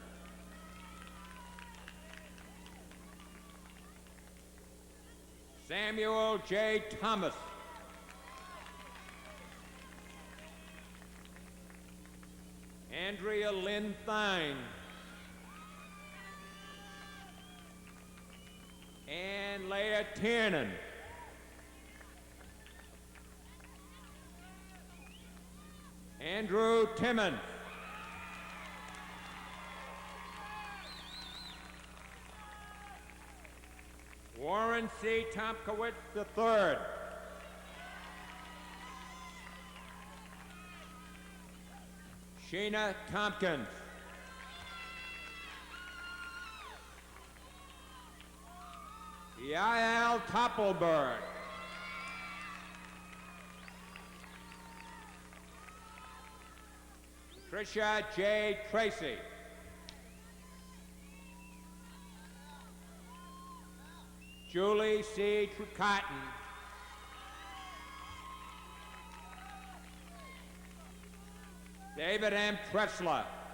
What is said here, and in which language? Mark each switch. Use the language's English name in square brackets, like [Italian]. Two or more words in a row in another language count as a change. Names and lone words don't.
[English] Samuel J. Thomas. Andrea Lynn Thine. And Leah Tiernan. Andrew Timmons. Warren C. Tomkowitz III. Sheena Tompkins. Yael Toppelberg. Tricia J. Tracy. Julie C. Cotton. David M. Tressler.